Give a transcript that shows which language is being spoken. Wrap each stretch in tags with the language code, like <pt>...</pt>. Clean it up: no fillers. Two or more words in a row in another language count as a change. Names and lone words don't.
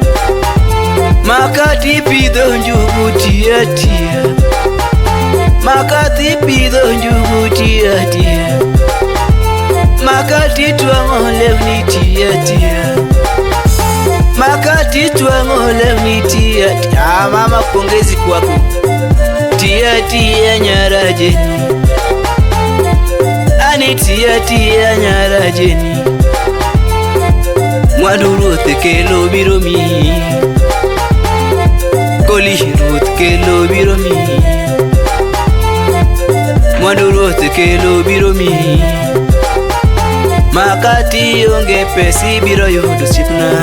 <luo>Makati pidho njugu tia tia. Makati pidho njugu tia tia. Makati twang'o lewni tia tia. Makati twang'o lewni tia tia.</luo> <sw>Mama pongezi kwako.</sw> <luo>Tia tia nyarajeni. Ani tia tia nyarajeni. Mwandu Ruoth kelo biro mi. Koli Ruoth kelo biro mi. Mwandu Ruoth kelo biro mi. Makati onge pesi biro yudo sipna.</luo>